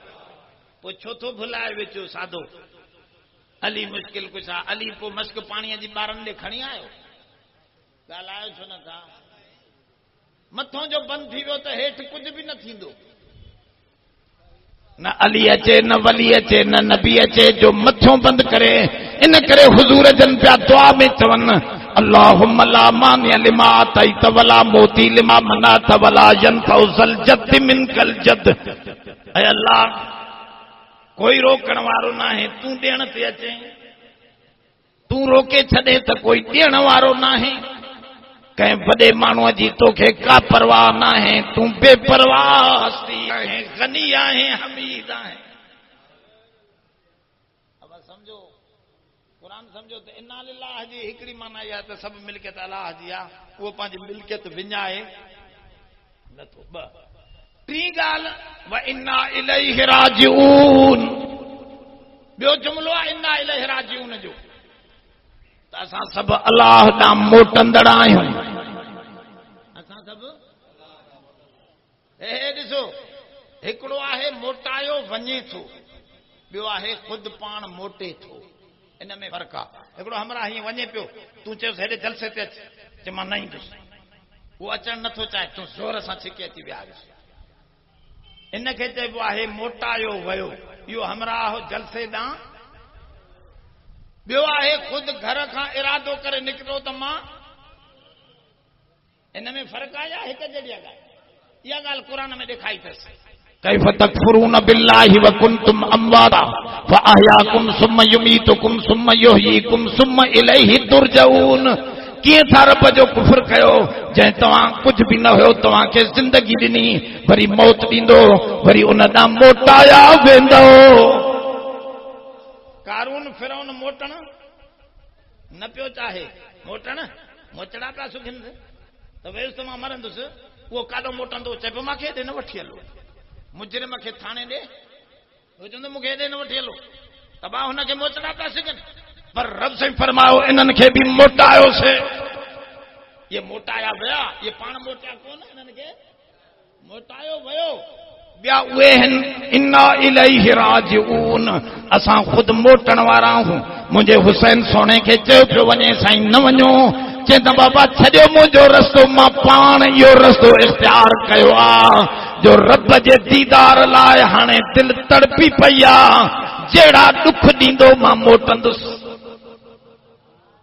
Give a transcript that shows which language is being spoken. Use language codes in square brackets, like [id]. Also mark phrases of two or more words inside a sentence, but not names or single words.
[sd] पोइ छो थो भुलाए वेचो साधो अली मुश्किल कुशा, अली पोइ मस्क पाणीअ जी ॿारनि ॾे खणी आयो, ॻाल्हायो छो न था? मथों जो बंदि थी वियो त हेठि कुझु बि न थींदो, न अली अचे न वली अचे न नबी अचे जो मथों बंदि करे। इन करे हुजूर जन पिया दुआ में चवनि [ar] اللهم لا مانع لما أعطيت ولا معطي لما منعت ولا ينفع ذا الجد منك الجد. [sd] ऐ अल्लाह कोई रोकण वारो नाहे, तूं ॾियण ते अचे, तूं रोके छॾे त कोई ॾियण वारो नाहे, कंहिं वॾे माण्हूअ जी तोखे का परवाह नाहे, तूं बेपरवाह हस्ती आहे, गनी आहे, हमीद आहे। अब समझो कुरान समझो त [ar] إنا لله [sd] जी हिकिड़ी माना इहा त सभु मिल्कियत अलाह जी आहे, उहो पंहिंजी मिल्कियत विञाए नथो। ॿ टी ॻाल्हि [ar] وإنا إليه راجعون, [sd] ॿियो जुमिलो आहे [ar] إنا إليه راجعون [sd] जो, त असां सभु अलाह ॾांहुं मोटंदड़ आहियूं। असां सभु हे ॾिसो, हिकिड़ो आहे मोटायो वञे थो, ॿियो आहे ख़ुदि पाण मोटे थो, इन में फ़र्क़ु आहे। हिकिड़ो हमरा हीअं वञे पियो, तूं चयोसि हेॾे जलसे ते अच, चए मां न ईंदुसि, उहो अचणु नथो चाहे, तूं ज़ोर सां छिके अची वियारिस, इनखे चइबो आहे मोटायो वियो, इहो हमराह जलसे ॾांहुं। ॿियो आहे ख़ुदि घर खां इरादो करे निकिरो त मां, इन में फ़र्क़ु आहे या हिकु जहिड़ी ॻाल्हि? इहा ॻाल्हि क़ुर में ॾेखाई अथसि। [ar] كيف تكفرون بالله وكنتم أمواتا فأحياكم ثم يميتكم ثم يحييكم ثم إليه ترجعون. [sd] कीअं था रब जो कुफर कयो, जंहिं तव्हां कुझु बि न हुयो तव्हांखे ज़िंदगी ॾिनी, वरी मौत ॾींदो, वरी उन ॾांहुं मोटाया वेंदो। कारून फिरौन मोटण न पियो चाहे, मोटण मोचड़ा पिया सुखिन त वेस त मां मरंदुसि, उहो काॾो मोटंदो, चए पियो मूंखे हेॾे न वठी हलो, मुजरिम खे थाणे ॾे, उहो चवंदो मूंखे हेॾे न वठी हलो, त मां हुनखे मोचड़ा पिया सघनि। पर रब साईं फरमायो इन्हनि खे बि मोटायोसीं, ये मोटाया विया, ये पाण मोटिया कोन, इन्हनि खे मोटायो वियो। ॿिया उहे आहिनि [ar] إنا إليه راجعون, [sd] असां ख़ुदि मोटण वारा आहियूं। मुंहिंजे हुसैन सोणे खे चयो पियो वञे, साईं न वञो, चए त बाबा छॾियो मुंहिंजो रस्तो, मां पाण इहो रस्तो इख़्तियार कयो आहे, जो रब जे दीदार लाइ हाणे दिलि तड़पी पई आहे, जहिड़ा दुख ॾींदो मां मोटंदुसि।